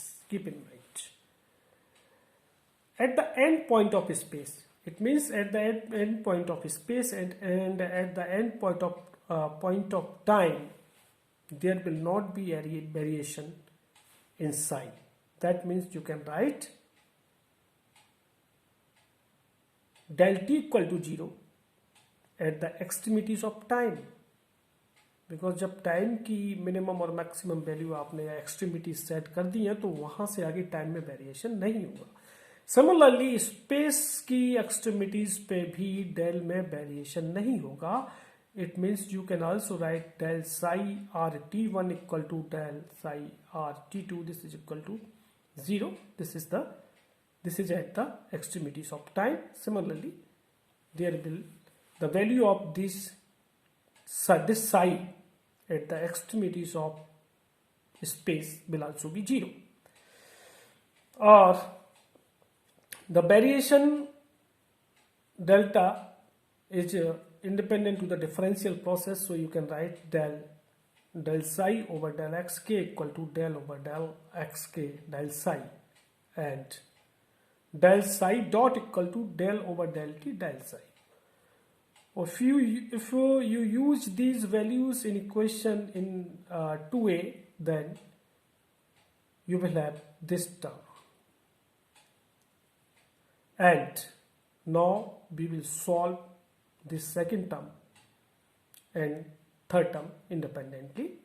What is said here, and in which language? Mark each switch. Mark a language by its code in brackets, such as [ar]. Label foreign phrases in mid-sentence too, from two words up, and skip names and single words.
[en] Keep in mind, at the end point of space, it means at the end point of space and at the end point of time, there will not be any variation in psi. That means you can write del t equal to 0 at the extremities of time, because [hi] जब टाइम की मिनिमम और मैक्सिमम वैल्यू आपने [en] extremity set [hi] कर दी है तो वहां से आगे टाइम में वेरिएशन नहीं होगा. [en] similarly space [hi] की एक्सट्रीमिटीज पे भी डेल में वेरिएशन नहीं होगा. [en] It means you can also write del psi r t1 equal to del psi r t2. This is equal to 0. This is at the extremities of time. Similarly, there will the value of this psi at the extremities of space will also be 0. Or the variation delta is independent to the differential process, so you can write del psi over del xk equal to del over del xk del psi, and del psi dot equal to del over del t del psi. If you use these values in equation in 2a, then you will have this term. And now we will solve this second term and third term independently.